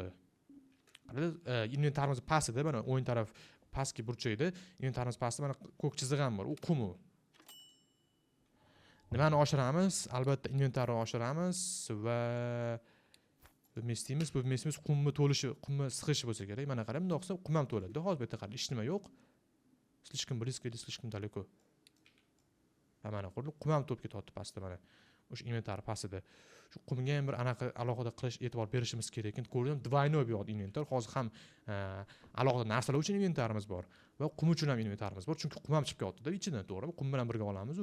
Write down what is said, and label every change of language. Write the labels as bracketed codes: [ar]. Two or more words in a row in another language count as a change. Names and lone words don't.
[uz] Inventarimiz pastida, mana o'yin taraf pastki burchakda, inventarimiz pastida mana ko'k chiziq ham bor. U qum u. Nimani oshiramiz? Albatta inventarni oshiramiz va bu mestimiz qumni to'lishi, qumni sig'ishi bo'lsa kerak. Mana qarang, bunday qilsa qum ham to'ladi. Hozir bu yerda qarang, hech nima yo'q. [ru] Слишком близко или слишком далеко. [uz] Mana ko'rdingmi? Qum ham to'p ketyapti pastda mana. O'sha inventar pastida. Shu qumga ham bir anaqa alohida qilish, e'tibor berishimiz kerak ekan. Ko'rdim, двойной bu yoqda inventar. Hozir ham alohida narsalar uchun inventarimiz bor va qum uchun ham inventarimiz bor. Chunki qum ham chiqib ketyapti-da ichidan, to'g'rimi? Qum bilan birga olamiz-ku.